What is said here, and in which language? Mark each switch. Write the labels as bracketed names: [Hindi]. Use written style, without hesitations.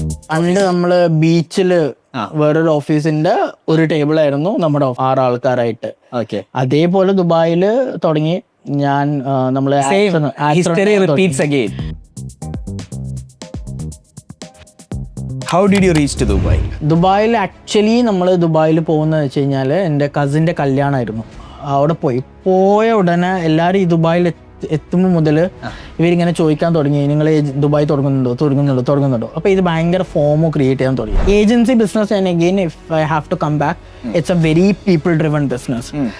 [Malayalam] പണ്ട് നമ്മള് ബീച്ചില് വേറൊരു ഓഫീസിന്റെ ഒരു ടേബിൾ ആയിരുന്നു നമ്മുടെ 6 ആൾക്കാരായിട്ട്. [English] Okay. [Malayalam] അതേപോലെ ദുബായില് തുടങ്ങി ഞാൻ നമ്മള് [English] Same history repeats again. How did you reach to Dubai? [Malayalam] ദുബായിൽ ആക്ച്വലി നമ്മൾ ദുബായിൽ പോകുന്നത് വെച്ച് കഴിഞ്ഞാൽ എൻ്റെ കസിൻ്റെ കല്യാണമായിരുന്നു. അവിടെ പോയ ഉടനെ എല്ലാവരും ഈ ദുബായിൽ എത്തുമ്പോൾ മുതൽ ഇവരിങ്ങനെ ചോദിക്കാൻ തുടങ്ങി, നിങ്ങൾ ദുബായ് തുടങ്ങുന്നുണ്ടോ. അപ്പോൾ ഇത് ഭയങ്കര ഫോമോ ക്രിയേറ്റ് ചെയ്യാൻ തുടങ്ങി. [English] Agency business and again if I have to come back, it's a very people driven business.